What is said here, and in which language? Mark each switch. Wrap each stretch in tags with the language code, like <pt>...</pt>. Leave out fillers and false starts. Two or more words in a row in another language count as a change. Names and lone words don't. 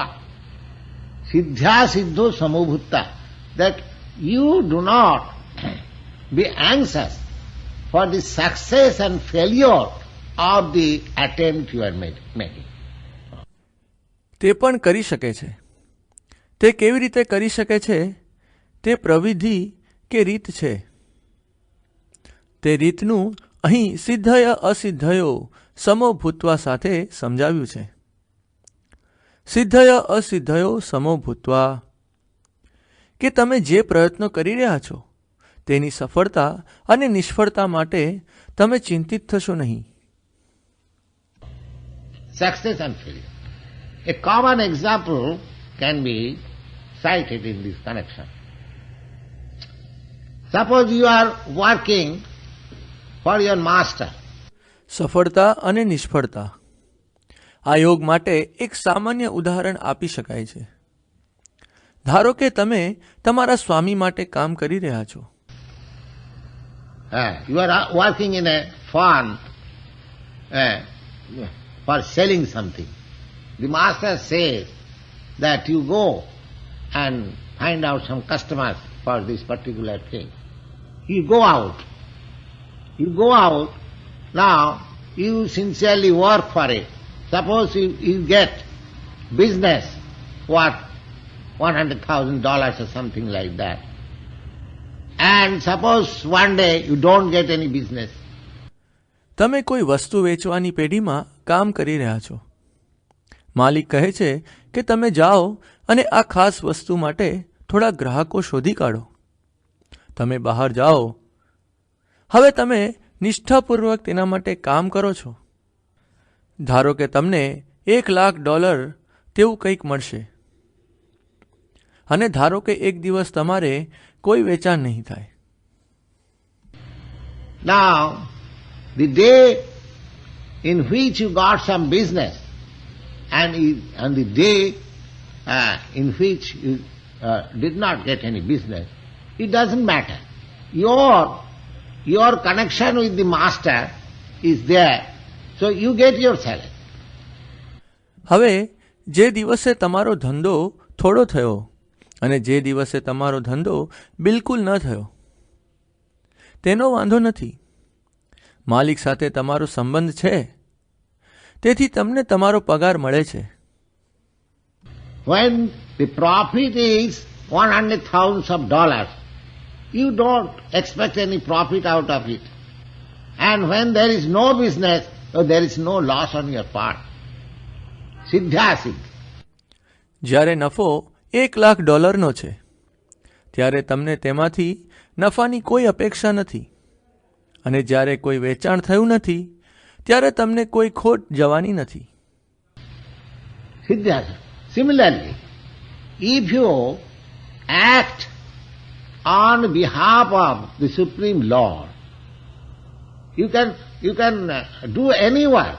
<sa>सिद्ध सिद्धो समोभुत्त,</sa> <en>that you do not be anxious for the success and failure of the attempt you are making.</en> <gu>તે પણ કરી શકે છે. તે કેવી રીતે કરી શકે છે? તે પ્રવિધિ કે રીત છે. તે રીતનું અહીં</gu> <sa>सिद्धय असिद्धयो समो भूत्वा</sa> <gu>સાથે સમજાવ્યું છે.</gu> <sa>सिद्धय असिद्धयो समो भूत्वा,</sa> <gu>કે તમે જે પ્રયત્નો કરી રહ્યા છો તેની સફળતા અને નિષ્ફળતા માટે તમે ચિંતિત થશો નહીં.</gu> <en>Success and failure. A common example can be cited in this connection. Suppose you are working for your master.</en> <gu>સફળતા અને નિષ્ફળતા, આ યોગ માટે એક સામાન્ય ઉદાહરણ આપી શકાય છે. ધારો કે તમે તમારા સ્વામી માટે કામ કરી રહ્યા છો.</gu> <en>You are working in a farm for selling something. The master says that you go and find out some customers for this particular thing. You go out. Now, you sincerely work for it. Suppose you get business worth $100,000 or something like that. And suppose one day you don't get any business.</en> <gu>તમે કોઈ વસ્તુ વેચવાની પેઢીમાં કામ કરી રહ્યા છો. માલિક કહે છે કે તમે જાઓ અને આ ખાસ વસ્તુ માટે થોડા ગ્રાહકો શોધી કાઢો. તમે બહાર જાઓ. હવે તમે નિષ્ઠાપૂર્વક તેના માટે કામ કરો છો. ધારો કે તમને $1,00,000 તેવું કંઈક મળશે અને ધારો કે એક દિવસ તમારે કોઈ વેચાણ નહીં થાય.</gu> <en>Now, the day in which you got some business and the day in which you did not get any business, it doesn't matter. Your connection with the master is there, so you get your salary.</en> <gu>હવે જે દિવસે તમારો ધંધો થોડો થયો અને જે દિવસે તમારો ધંધો બિલકુલ ન થયો, તેનો વાંધો નથી. માલિક સાથે તમારો સંબંધ છે, તેથી તમને તમારો પગાર મળે છે.</gu> <en>When the profit is $100,000, you don't expect any profit out of it. And when there is no business, so there is no loss on your part.</en> <sa>सिद्ध सिद्ध.</sa> <gu>જ્યારે નફો $1,00,000નો છે ત્યારે તમને તેમાંથી નફાની કોઈ અપેક્ષા નથી, અને જ્યારે કોઈ વેચાણ થયું નથી ત્યારે તમને કોઈ ખોટ જવાની નથી. Siddhas.</gu> <en>Similarly, if you act on behalf of the Supreme Lord, you can do any work.</en>